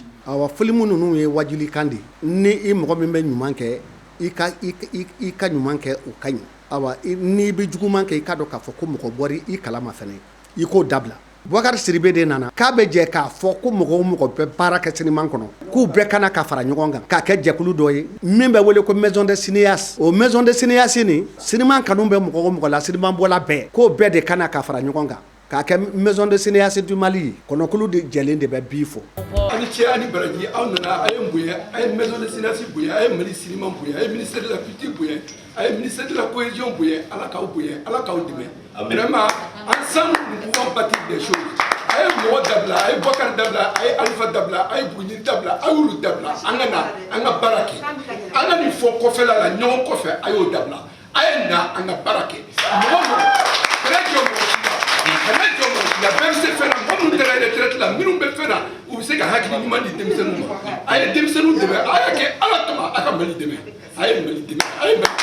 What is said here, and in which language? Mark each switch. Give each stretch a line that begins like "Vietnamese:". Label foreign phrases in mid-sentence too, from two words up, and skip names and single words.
Bambara: Awa filimu nunu ye wajuli kandi. Ni I mɔgɔ min bɛ ɲuman kɛ, I ka ɲuman kɛ o ka ɲi. Awa ni bɛ juguman kɛ I ka dɔn k'a fɔ ko mɔgɔ bɔri I kalama fɛnɛ. I k'o dabila. Boubacar Sidibe de nana k'a bɛ jɛ k'a fɔ ko mɔgɔ o mɔgɔ bɛ baara kɛ siniman kɔnɔ k'u bɛɛ kana ka fara ɲɔgɔn kan k'a kɛ jɛkulu dɔ ye min bɛ wele ko
French: maison de cinéaste
Bambara: o
French: maison de cinéaste
Bambara: ni siniman kanu bɛ mɔgɔ o mɔgɔ la siniman bɔla bɛɛ k'o bɛɛ de kana ka fara ɲɔgɔn kan k'a kɛ
French: maison de cinéaste du Mali
Bambara: kɔnɔkulu de jɛlen de bɛ bi fɔ. ani cɛ ani baraji aw nana a ye n bonya a ye
French: maison de cinéaste
Bambara: bonya a ye Mali cinéma bonya a ye
French: ministère de la culture
Bambara: bonya a ye
French: ministère de la cohésion
Bambara: bonya Ala k'aw bonya Ala k'aw dɛmɛ
French: vraiment ensemble nous pouvons bâtir des choses
Bambara: a ye mɔgɔ dabila a ye Boubacar dabila a ye Alifa dabila a ye Buguni dabila a y'olu dabila an ka na an ka baara kɛ an ka nin fɔ kɔfɛla la ɲɔgɔn kɔfɛ a y'o dabila a ye na an ka baara kɛ mɔgɔ mɔgɔ kana jɔ mɔgɔ si la kana jɔ mɔgɔ si la bɛɛ bɛ se fɛn na mɔgɔ minnu taara retraite la minnu bɛ fɛn na u bɛ se ka hakili ɲuman di denmisɛnninw ma a ye denmisɛnninw dɛmɛ a y'a kɛ Ala kama a ka Mali dɛmɛ a ye Mali dɛmɛ a ye Mali